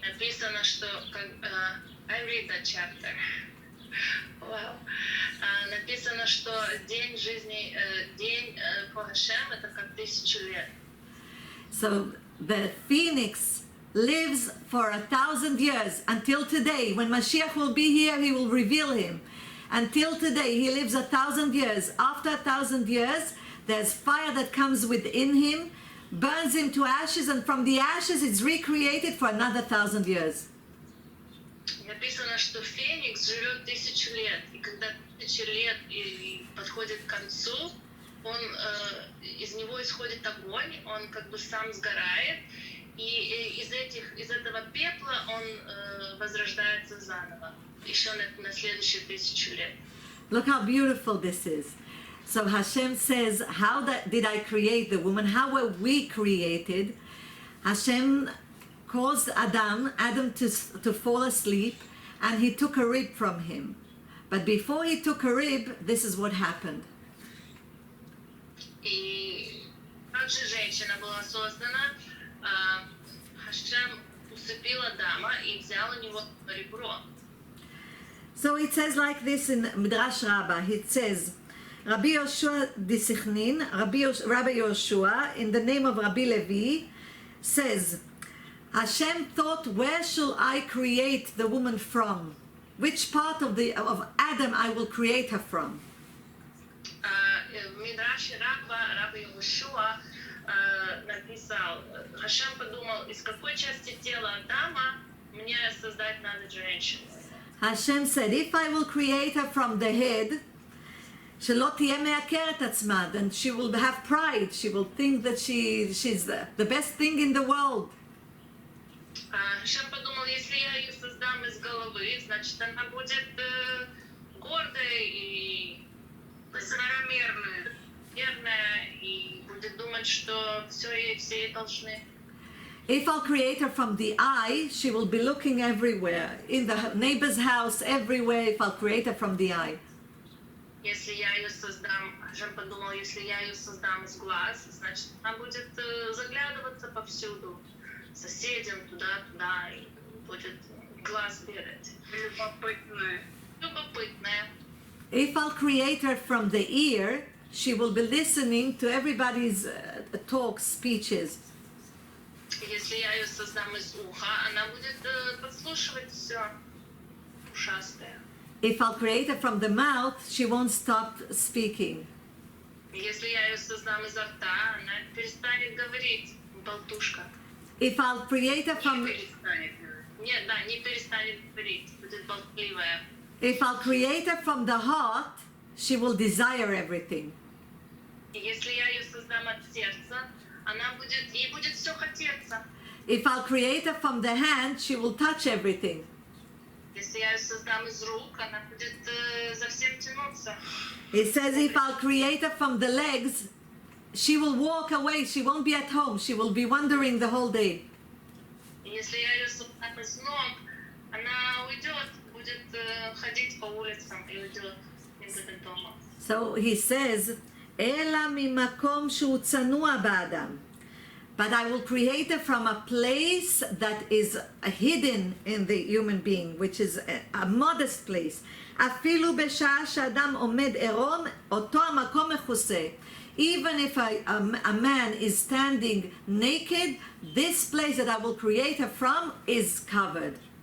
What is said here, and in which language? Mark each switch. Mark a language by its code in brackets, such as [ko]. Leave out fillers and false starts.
[ru] написано, что [en] I read the chapter. Wow. [ru] Написано, что день жизни, день for Hashem это как 1000 лет. [en] So the phoenix lives for 1,000 years until today. When Mashiach will be here, he will reveal him. Until today, he lives 1,000 years. After 1,000 years, there's fire that comes within him, burns him to ashes, and from the ashes it's recreated for another 1,000 years. [ru] Написано, что Феникс живет 1000 лет, и когда 1000 лет и подходит к концу, он из него исходит огонь, он как бы сам сгорает, и из этого пепла он возрождается заново, еще на следующие 1000 лет. [en] Look how beautiful this is. So Hashem says, how did I create the woman? How were we created? Hashem caused Adam to fall asleep, and he took a rib from him. But before he took a rib, this is what happened. [ru] И также женщина была создана, Хашем усыпил Адама и взял у него ребро. [en] So it says like this in Midrash Rabbah. It says, Rabbi Yoshua Disichnin, Rabbi Yoshua, in the name of Rabbi Levi, says, Hashem thought, where shall I create the woman from? Which part of Adam I will create her from? [ru] В Мидраше Рабби Йошуа написал, Хашем подумал, из какой части тела Адама мне создать надо женщину. [en] Hashem said, if I will create her from the head, [he] שלא תהיה מעקרת עצמה, [en] then she will have pride, she will think that she's the best thing in the world. [ru] Хашем подумал, если я ее создам из головы, значит она будет гордой и высокомерная, и будет думать, что все ей должны. [en] If I'll create her from the eye, she will be looking everywhere, in the neighbor's house, everywhere, if I'll create her from the eye. [ru] Если я ее создам, Хашем подумал, если я ее создам из глаз, значит она будет заглядываться повсюду, соседям, туда, и будет глаз бегать. Любопытная. Любопытная. [en] If I'll create her from the ear, she will be listening to everybody's talks, speeches. [ru] Если я ее создам из уха, она будет подслушивать все ушастое. [en] If I'll create her from the mouth, she won't stop speaking. [ru] Если я ее создам изо рта, она перестанет говорить, болтушка. [en] If I'll create her from... [ru] Нет, да, не перестанет говорить, будет болтливая. [en] If I'll create her from the heart, she will desire everything. [ru] И если я ее создам от сердца, ей будет все хотеться. [en] If I'll create her from the hand, she will touch everything. [ru] Если я ее создам из рук, она будет за всем тянуться. [en] It says if I'll create her from the legs, she will walk away, she won't be at home, she will be wandering the whole day. [ru] И если я ее создам из ног, она уйдет, будет ходить по улицам и уйдет, не будет дома. [en] So he says, [he] אלא ממקום שהוא צנוע באדם. [en] But I will create her from a place that is hidden in the human being, which is a modest place. [he] אפילו בשעה שאדם עומד עירום, אותו המקום מכוסה. [en] Even if a man is standing naked, this place that I will create her from is covered.